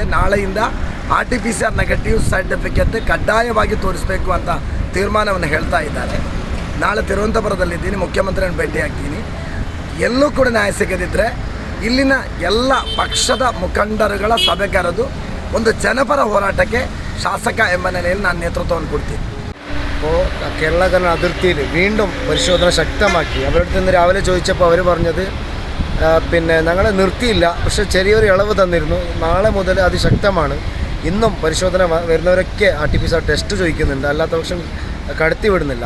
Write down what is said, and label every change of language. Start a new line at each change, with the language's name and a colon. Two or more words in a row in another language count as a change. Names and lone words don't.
Kannada: ನಾಳೆಯಿಂದ RT-PCR
English: negative certificate
Kannada: ಕಡ್ಡಾಯವಾಗಿ ತೋರಿಸಬೇಕು ಅಂತ ತೀರ್ಮಾನವನ್ನು ಹೇಳ್ತಾ ಇದ್ದಾರೆ. ನಾಳೆ ತಿರುವನಂತಪುರದಲ್ಲಿದ್ದೀನಿ, ಮುಖ್ಯಮಂತ್ರಿಯನ್ನು ಭೇಟಿಯಾಗ್ತೀನಿ. ಎಲ್ಲೂ ಕೂಡ ನ್ಯಾಯ ಸಿಗದಿದ್ದರೆ ಇಲ್ಲಿನ ಎಲ್ಲ ಪಕ್ಷದ ಮುಖಂಡರುಗಳ ಸಭೆ ಕರೆದು ಒಂದು ಜನಪರ ಹೋರಾಟಕ್ಕೆ ಶಾಸಕ ಎಂಬ ನೆಲೆಯಲ್ಲಿ ನಾನು
Malayalam: നേതൃത്വം കൊടുത്തു. അപ്പോൾ കേരള അതിർത്തിയിൽ വീണ്ടും പരിശോധന ശക്തമാക്കി. അവരുടെ അടുത്ത് രാവിലെ ചോദിച്ചപ്പോൾ അവർ പറഞ്ഞത് പിന്നെ ഞങ്ങളെ നിർത്തിയില്ല, പക്ഷേ ചെറിയൊരു ഇളവ് തന്നിരുന്നു. നാളെ മുതൽ അതിശക്തമാണ്. ഇന്നും പരിശോധന വരുന്നവരൊക്കെ RT-PCR ടെസ്റ്റ് ചോദിക്കുന്നുണ്ട്, അല്ലാത്ത പക്ഷം കടത്തി വിടുന്നില്ല.